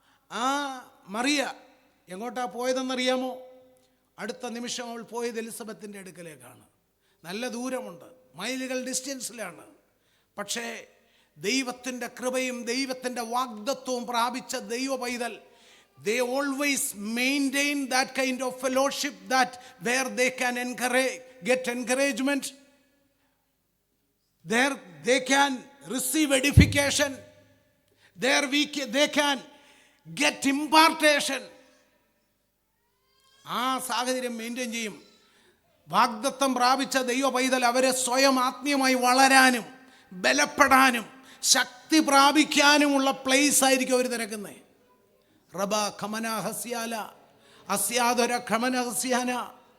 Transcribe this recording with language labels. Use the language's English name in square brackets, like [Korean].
[Malayalam] ആ മറിയ എങ്ങോട്ടാ പോയതെന്നറിയാമോ? അടുത്ത നിമിഷം അവൾ പോയത് എലിസബത്തിൻ്റെ അടുക്കലേക്കാണ്. നല്ല ദൂരമുണ്ട്, മൈലുകൾ ഡിസ്റ്റൻസിലാണ്. പക്ഷേ ദൈവത്തിൻ്റെ കൃപയും ദൈവത്തിൻ്റെ വാഗ്ദത്വവും പ്രാപിച്ച ദൈവ പൈതൽ, [English] they always maintain that kind of fellowship that where they can get encouragement, there they can receive edification. There they can get impartation. [Malayalam] ആ സാഹചര്യം മെയിൻറ്റെയിൻ ചെയ്യും. വാഗ്ദത്തം പ്രാപിച്ച ദൈവ പൈതൽ അവരെ സ്വയം ആത്മീയമായി വളരാനും ബലപ്പെടാനും ശക്തി പ്രാപിക്കാനുമുള്ള പ്ലേസ് ആയിരിക്കും അവർ തിരക്കുന്നത്. റബ ഖമന ഹസ്യാല അസ്യാദര ഖമന ഹസ്യാന.